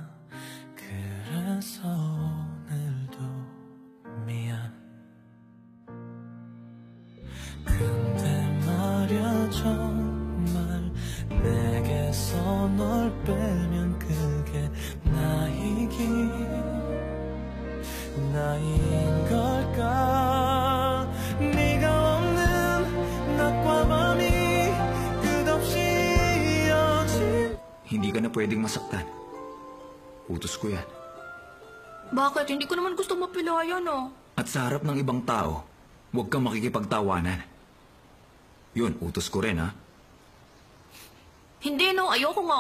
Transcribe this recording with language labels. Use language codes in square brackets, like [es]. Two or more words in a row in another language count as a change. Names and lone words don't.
[ko] 그래서 오늘도 미안 근데 말야 정말 내게서 널 빼면 그게 나인 걸까 네가 없는 낮과 밤이 끝없이 이어진 [tl] Hindi ka na pwedeng masaktan. Utos ko yan. Bakit? Hindi ko naman gusto mapilayan, ah. At sa harap ng ibang tao, huwag kang makikipagtawanan. Yun, utos ko rin, ha? Hindi, no. Ayoko nga.